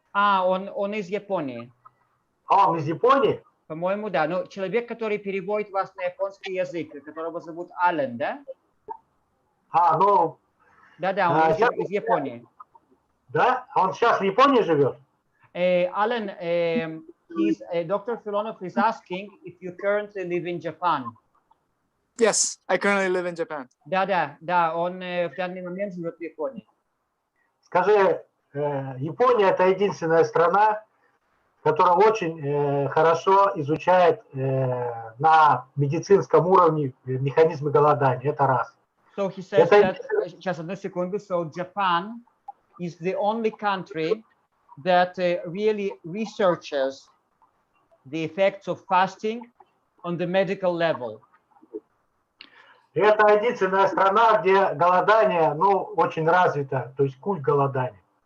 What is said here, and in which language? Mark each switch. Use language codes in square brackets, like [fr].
[ru] Он из Японии. Он из Японии? По-моему, да. Ну, человек, который переводит вас на японский язык, которого зовут Ален, да? Да, он из Японии. Да? Он сейчас в Японии живет? [en] Alan, Dr. Filonov is asking if you currently live in Japan. Yes, I currently live in Japan. [ru] Да, он в данный момент живет в Японии. Скажи, Япония – это единственная страна, которая очень хорошо изучает на медицинском уровне механизмы голодания. Это раз. [en] So he says that, [ru] сейчас одну секунду, [en] so Japan is the only country that really researches the effects of fasting on the medical level. [ru] Это единственная страна, где голодание, очень развито, то есть культ голодания.